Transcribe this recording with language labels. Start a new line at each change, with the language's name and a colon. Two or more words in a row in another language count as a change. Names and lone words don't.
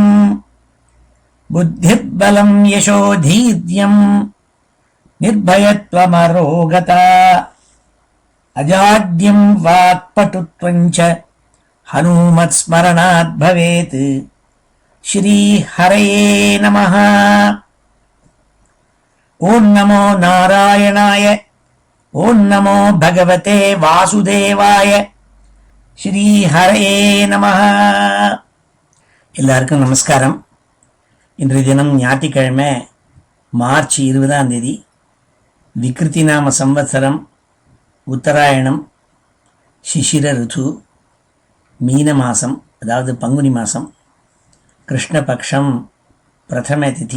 Sanskrit: बुद्धिर्बलं यशोधीर्यं निर्भयत्वमरोगता अजाड्यं वाक्पटुत्वं च हनुमत्स्मरणात् भवेत्। श्री हरये नमः। ओं नमो नारायणाय, ओं नमो भगवते वासुदेवाय, श्री हरये நமஹ.
Tamil: எல்லாருக்கும் நமஸ்காரம். இன்றைய தினம் ஞாயிற்றுக்கிழமை மார்ச் 20 விக்ருதி நாம சம்வத்சரம், உத்தராயணம், சிசிர ருது, மீன மாதம், அதாவது பங்குனி மாதம், கிருஷ்ணபக்ஷம், பிரதம திதி.